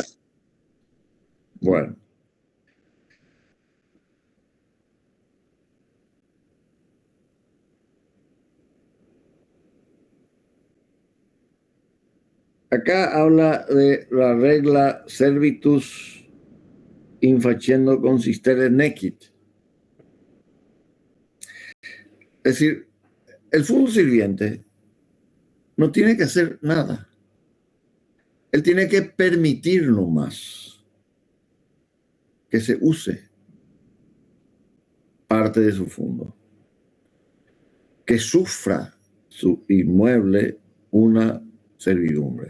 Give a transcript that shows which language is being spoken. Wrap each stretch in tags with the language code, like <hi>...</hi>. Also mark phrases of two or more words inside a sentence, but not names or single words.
<es>Bueno. Acá habla de la regla</es> <la>servitus in facendo consistere nequit.</la> <es>Es decir, el fondo sirviente no tiene que hacer nada. Él tiene que permitir nomás que se use parte de su fondo, que sufra su inmueble una servidumbre.</es>